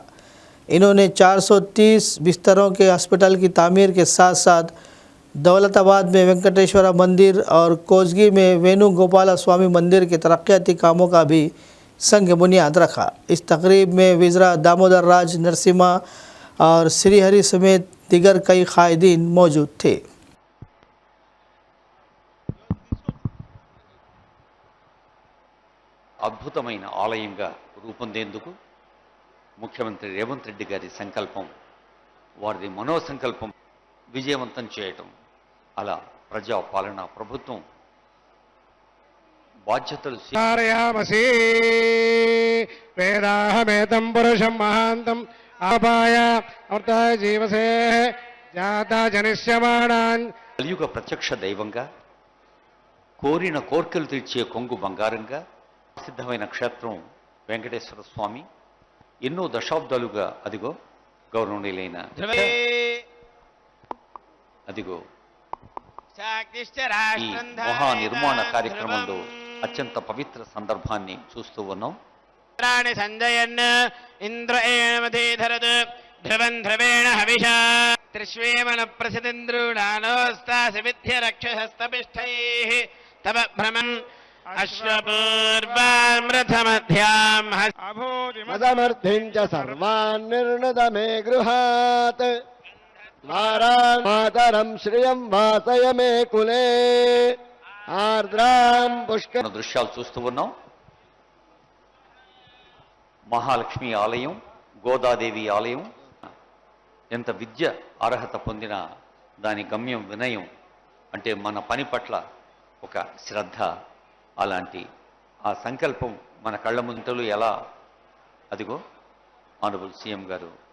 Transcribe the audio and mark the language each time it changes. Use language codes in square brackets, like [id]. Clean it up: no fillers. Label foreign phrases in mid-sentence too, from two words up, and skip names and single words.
[ur] انہوں نے 430 بستروں کے ہاسپٹل کی تعمیر کے ساتھ ساتھ دولت آباد میں وینکٹیشور مندر اور کوسگی میں وینو گوپال سوامی مندر کے ترقیاتی کاموں کا بھی سنگ بنیاد رکھا. اس تقریب میں وزرا دامودر راج نرسمہا اور سری ہری سمیت دیگر کئی قائدین موجود تھے. [te] అద్భుతమైన ఆలయంగా రూపొందేందుకు ముఖ్యమంత్రి రేవంత్ రెడ్డి గారి సంకల్పం, వారిది మనోసంకల్పం విజయవంతం చేయటం, అలా ప్రజా పాలన ప్రభుత్వం బాధ్యతలు [sa] कारयामसि वेदाहमेतं पुरुषं महान्तं आपाय अमृताय जीवसे जाता जनिष्यमाणान् [te] కలియుగ ప్రత్యక్ష దైవంగా, కోరిన కోర్కెలు తీర్చే కొంగు బంగారంగా ప్రసిద్ధమైన క్షేత్రం వెంకటేశ్వర స్వామి ఎన్నో దశాబ్దాలుగా అదిగో గౌరవనీయులైన అదిగో ఈ మహా నిర్మాణ కార్యక్రమంలో అత్యంత పవిత్ర సందర్భాన్ని చూస్తూ ఉన్నాం. సంజయన్ ఇంద్రేణమధీధరత్ ధ్రువం ధ్రువేణ హవిషా త్రిష్వేమన ప్రసిదింద్రుడానోస్తాసి విద్య రక్షసస్తపిష్టైః తవ భ్రమం అశ్వపూర్వామృతమధ్యాం [sa] मदमर्थिं च सर्वान् निर्णदमे गृहात् मातरं श्रियं वासय मे कुले आर्द्रां पुष्कर [te] దృశ్యాలు చూస్తూ ఉన్నాం. మహాలక్ష్మి ఆలయం, గోదాదేవి ఆలయం ఎంత విద్య అర్హత పొందిన దాని గమ్యం వినయం, అంటే మన పని పట్ల ఒక శ్రద్ధ, అలాంటి ఆ సంకల్పం మన కళ్ళ ముందు ఎలా అదిగో [en] honorable CM [te] గారు